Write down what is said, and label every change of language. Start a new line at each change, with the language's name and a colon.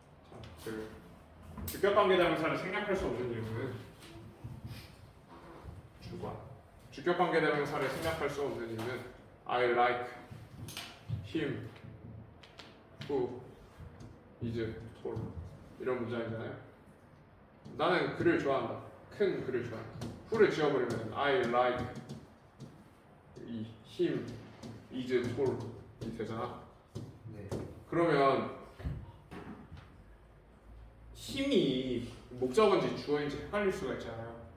Korean: 자, 그 주격관계대명사를 생략할 수 없는 이유는 주관. 주격관계대명사를 생략할 수 없는 이유는
English: I like him who is tall
Korean: 이런 문장이잖아요. 나는 그를 좋아한다. 큰 그를 좋아한다. who를 지워버리면
English: I like him is tall
Korean: 이 되잖아. 네. 그러면 힘이 목적어인지 주어인지 헷갈릴 수가 있잖아요.